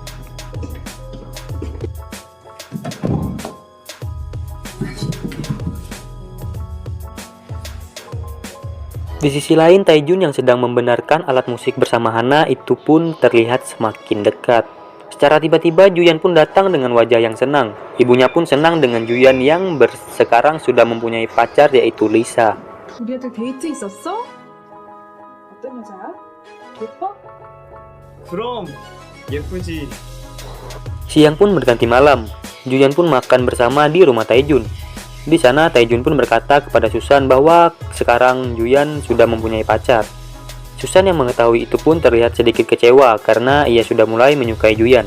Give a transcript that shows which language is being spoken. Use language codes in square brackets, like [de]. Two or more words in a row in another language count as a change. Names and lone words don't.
[id] Di sisi lain, Taejun yang sedang membenarkan alat musik bersama Hana itu pun terlihat semakin dekat. Secara tiba-tiba Juyan pun datang dengan wajah yang senang. Ibunya pun senang dengan Juyan yang sekarang sudah mempunyai pacar yaitu Lisa. [ko] 우리 애들 데이트 있었어? 어떤 여자야? 예뻐? 그럼 예쁘지. [id] Siang pun berganti malam. Juyan pun makan bersama di rumah Taejun. Di sana Taejun pun berkata kepada Susan bahwa sekarang Juyan sudah mempunyai pacar. Susan yang mengetahui itu pun terlihat sedikit kecewa karena ia sudah mulai menyukai Juyan.